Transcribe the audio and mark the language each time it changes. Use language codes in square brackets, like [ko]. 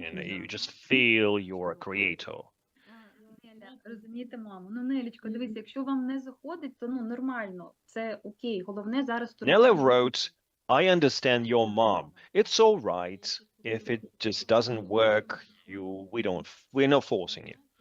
[en] And you just feel you're a creator. [uk] Розумієте, мамо? Ну, Нелічко, дивіться, якщо вам не заходить, то нормально, це окей. Головне зараз [en] Nella wrote, "I understand your mom. It's all right. If it just doesn't work, we're not forcing you."